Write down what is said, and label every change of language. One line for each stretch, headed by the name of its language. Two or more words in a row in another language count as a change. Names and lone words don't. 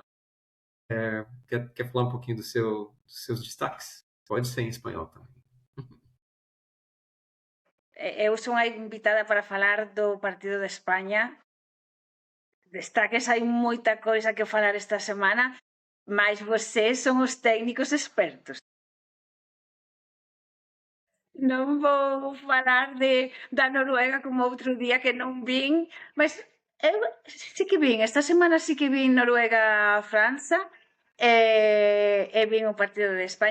Portuguese: Quer falar um pouquinho dos seus destaques? Pode ser em espanhol também.
Galician: Eu sou a invitada para falar do partido de Espanha. Destaques, hai moita coisa que falar esta semana, mas vocês son os técnicos expertos. Non vou falar da Noruega como outro día que non vin, mas eu sí que vin, esta semana sí que vin Noruega-França e vin o partido de España.